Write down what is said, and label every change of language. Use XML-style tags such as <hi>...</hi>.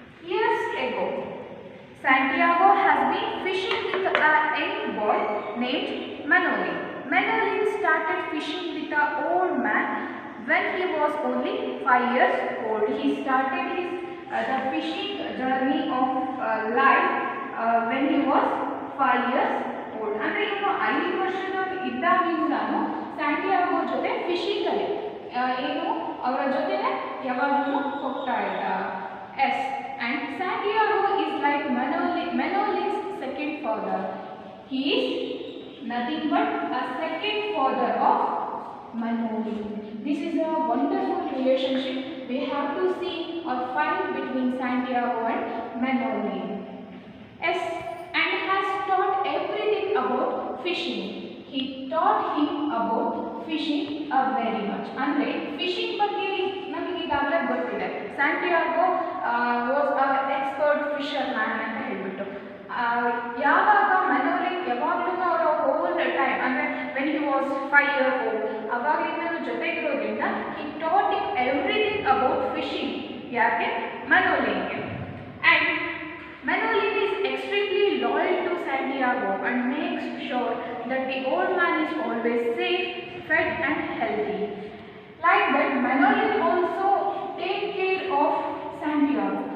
<en>Years ago, Santiago has been fishing with a young boy named Manoli. Manoli started fishing with an old man when he was only 5 years old. He started his the fishing journey of life when he was 5 years old.</en> <kn>ಅಂದರೆ ಇವನು 5 ವರ್ಷದವರು ಇದ್ದಾಗಿಂದಲೂ Santiago ಜೊತೆ ಫಿಶಿಂಗಲ್ಲಿ ಏನು ಅವರ ಜೊತೆನೆ ಯಾವಾಗಲೂ ಹೋಗ್ತಾ ಇದ್ದ.</kn> <en>Yes, and Santiago is like Manoli's second father. He is nothing but a second father of Manoli. This is a wonderful relationship we have to see or find between Santiago and Manoli. Yes, and has taught everything about fishing. He taught him about fishing very much.</en> <kn>ಅಂದರೆ fishing ಬಗ್ಗೆ ನಮಗೆ ಈಗಾಗಲೇ ಗೊತ್ತಿದೆ.</kn> <en>Santiago was a expert fisherman</en> <kn>ಅಂತ ಹೇಳ್ಬಿಟ್ಟು ಯಾವಾಗ Manoli ಯಾವಾಗಲೂ ಅವರ ಹೋಲ್ ಟೈಮ್ ಅಂದರೆ</kn> <en>when he was 5 years old</en> <kn>ಅವಾಗಿಂದಲೂ ಜೊತೆಗಿರೋದ್ರಿಂದ</kn> <en>He taught him everything about fishing.</en> <kn>ಯಾಕೆ? Manoliಗೆ.</kn> <en>And Manoli is extremely loyal to Santiago and makes sure that the old man is always safe, fed and healthy. Like that, Manoli also take care of Santiago.</en>